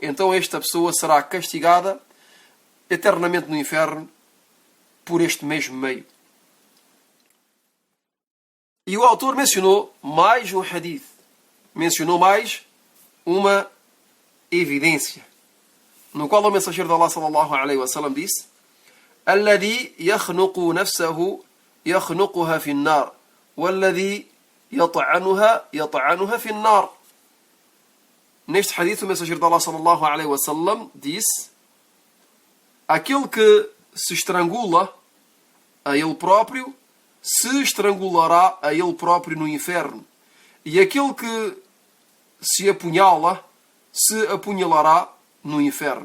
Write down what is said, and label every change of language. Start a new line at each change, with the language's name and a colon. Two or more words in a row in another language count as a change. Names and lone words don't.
Portuguese: Então esta pessoa será castigada eternamente no inferno por este mesmo meio. E o autor mencionou mais um hadith. Mencionou mais uma evidência, no qual o mensageiro de Allah
Arabic: صلى الله عليه وسلم disse: "الذي يخنق نفسه يخنقها في النار والذي يطعنها في النار."
Portuguese: Neste hadith, o mensageiro de Allah
Arabic: صلى الله عليه وسلم
Portuguese: disse: aquele que se estrangula a ele próprio se estrangulará a ele próprio no inferno, e aquele que se apunhala se apunhalará no inferno.